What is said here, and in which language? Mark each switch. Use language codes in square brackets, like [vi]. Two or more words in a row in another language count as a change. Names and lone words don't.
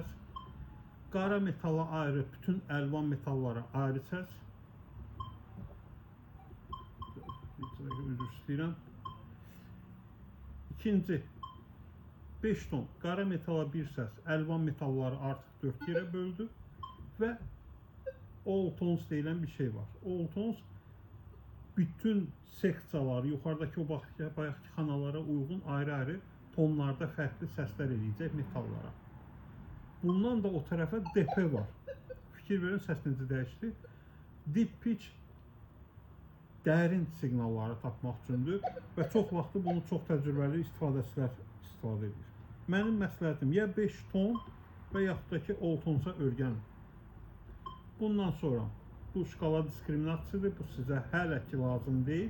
[az] Qara metala ayrı, bütün əlvan metallara ayrı səs. Üzr istəyirəm. İkinci, 5 ton qara metala bir səs, əlvan metalları artıq 4 yerə böldü və [en] all tones [az] deyilən bir şey var. [en] All tones [az] bütün seksiyalar, yuxarıdakı o bayaqki xanalara uyğun ayrı-ayrı tonlarda fərqli səslər eləyəcək metallara. Bundan da o tərəfə DP var. Fikir verin, səs necə dəyişdi. [en] Deep pitch [az] dərin siqnalları tapmaq üçündür və çox vaxtı bunu çox təcrübəli istifadəçilər istifadə edir. Mənim məsləhətim ya 5 ton və yaxud da ki [en] all tonsa [az] öyrənin. Bundan sonra bu şkala diskriminasiyadır, bu sizə hələ ki lazım deyil.